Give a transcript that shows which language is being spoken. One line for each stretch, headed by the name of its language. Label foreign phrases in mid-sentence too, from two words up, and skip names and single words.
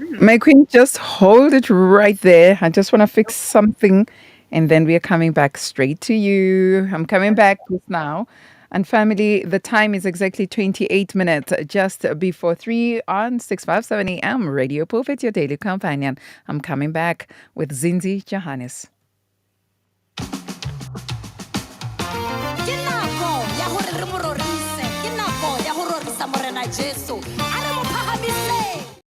English: my queen, just hold it right there. I just want to fix something, and then we are coming back straight to you. I'm coming back just now. And family, the time is exactly 28 minutes just before 3 on 657 AM Radio Pulpit, your daily companion. I'm coming back with Zinzi Johannes.
Southern Sotho: Ke nako ya hore re mo rorise, ke nako ya ho rorisa morena Jesu. A re mo phahamiseng.